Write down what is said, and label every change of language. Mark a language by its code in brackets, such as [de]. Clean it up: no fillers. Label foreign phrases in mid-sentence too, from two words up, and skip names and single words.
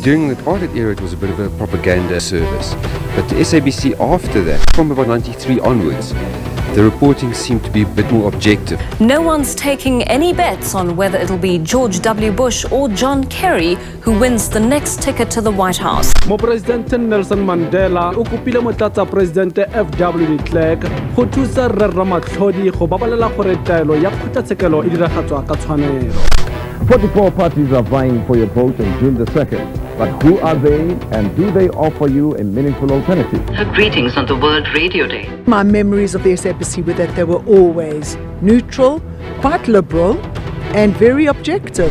[en] During the apartheid era, it was a bit of a propaganda service. But the SABC after that, from about 93 onwards, the reporting seemed to be a bit more objective. No one's taking any bets on whether it'll be George W. Bush or John Kerry who wins the next ticket to the White House. [tn] Mopresidente Nelson Mandela o kopile motlatsa presidente FW de Klerk go thusa Rre Ramatlhodi go babalela gore taelo ya kgotlatshekelo e diragatswa ka tshwanelo. [en] 44 parties are vying for your vote on June the 2nd. But who are they, and do they offer you a meaningful alternative? Her greetings on the World Radio Day. My memories of the SABC were that they were always neutral, quite liberal, and very objective.